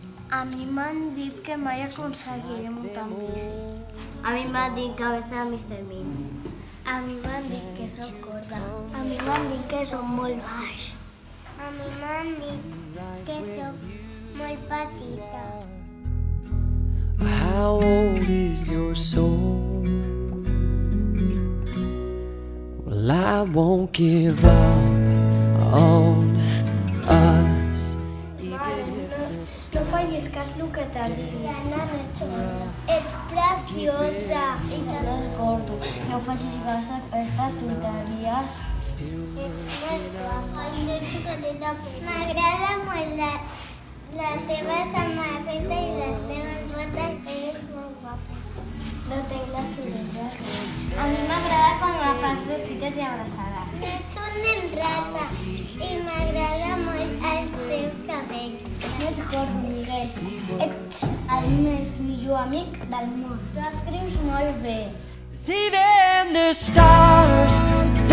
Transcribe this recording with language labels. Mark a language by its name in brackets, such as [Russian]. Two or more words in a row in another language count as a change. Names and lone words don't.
[Catalan] A mi m'han dit que mai aconseguiré muntar en bici. A mi m'han dit [Spanish] cabeza de [Catalan] Mr. Bean. A mi m'han dit que sóc gorda. A mi m'han dit que sóc molt baix. A mi m'han dit que sóc molt petita. [English] How old is your soul? Well, I won't give up on us. [Catalan] No fallis cas el que t'ha dit. Ets preciosa. I no és gordo. No facis cas a aquestes tonteries. M'agrada molt la teva samarreta i les teves botes. Eres molt guapa. No tinc les orelles. A mi m'agrada quan me fas besitos i abraçades. Ets un nen rata i m'agrada molt el teu cabell. No ets gordo, Miguel. Ets el millor amic del món. Tu escrius molt bé. [English] Even the stars